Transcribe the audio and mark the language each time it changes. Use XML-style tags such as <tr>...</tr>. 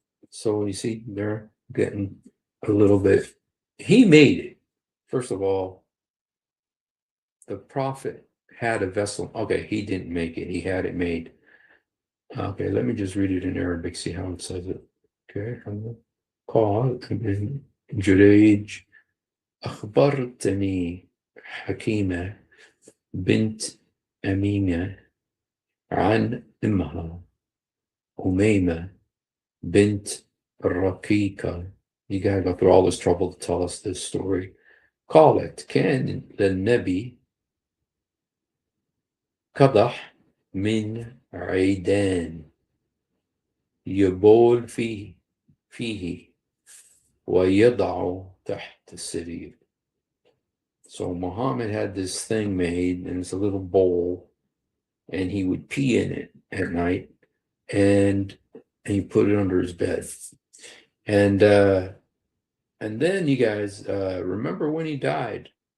<en>So you see, they're getting a little bit. He made it. First of all, the prophet had a vessel. Okay, he didn't make it. He had it made. Okay, let me just read it in Arabic, see how it says it. Okay,</en> <ar>قال ابن جريج أخبرتني حكيمة بنت أمينة عن أمها أميمة بنت الرقيقة.</ar> <en>You gotta go through all this trouble to tell us this story.</en> <ar>قالت كان للنبي قدح من عيدان يبول فيه ويضع تحت السرير.</ar> <en>So Muhammad had this thing made, and it's a little bowl, and he would pee in it at night, and he put it under his bed. And then you guys remember when he died?</en>